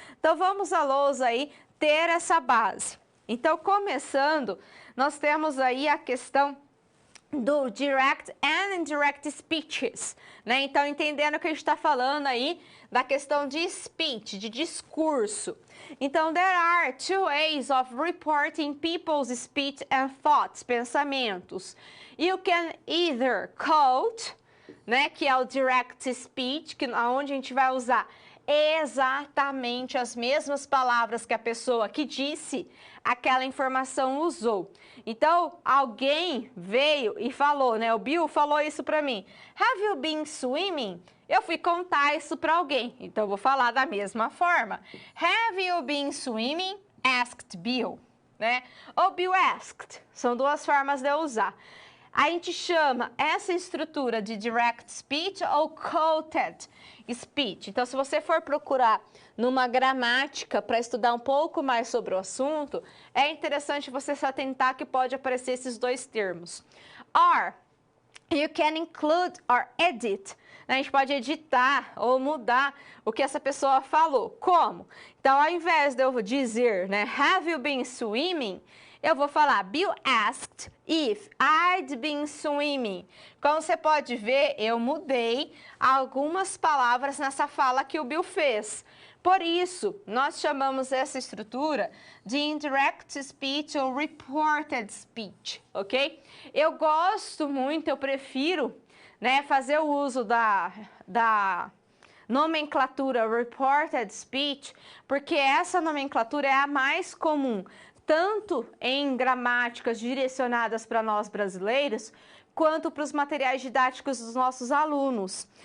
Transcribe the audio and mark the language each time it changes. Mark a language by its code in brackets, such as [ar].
[pt] Então, vamos à lousa aí ter essa base. Então, começando, nós temos aí a questão do direct and indirect speeches, né? Então, entendendo que a gente está falando aí da questão de speech, de discurso. [en] Então, there are two ways of reporting people's speech and thoughts, pensamentos. You can either quote, [pt] né, que é o direct speech, que aonde a gente vai usar exatamente as mesmas palavras que a pessoa que disse aquela informação usou. Então, alguém veio e falou, né? O Bill falou isso para mim. [en] Have you been swimming? [pt] Eu fui contar isso para alguém, então eu vou falar da mesma forma. [en] Have you been swimming? Asked Bill, né? [pt] Ou [en] Bill asked. [pt] São duas formas de eu usar. A gente chama essa estrutura de direct speech ou quoted speech. Então, se você for procurar numa gramática para estudar um pouco mais sobre o assunto, é interessante você se atentar que pode aparecer esses dois termos. [en] Or, you can include or edit. [pt] A gente pode editar ou mudar o que essa pessoa falou. Como? Então, ao invés de eu dizer, né, [en] have you been swimming? [pt] Eu vou falar, [en] Bill asked if I'd been swimming. [pt] Como você pode ver, eu mudei algumas palavras nessa fala que o Bill fez. Por isso, nós chamamos essa estrutura de indirect speech ou reported speech, ok? Eu gosto muito, eu prefiro, né, fazer o uso da nomenclatura reported speech, porque essa nomenclatura é a mais comum, tanto em gramáticas direcionadas para nós brasileiros, quanto para os materiais didáticos dos nossos alunos.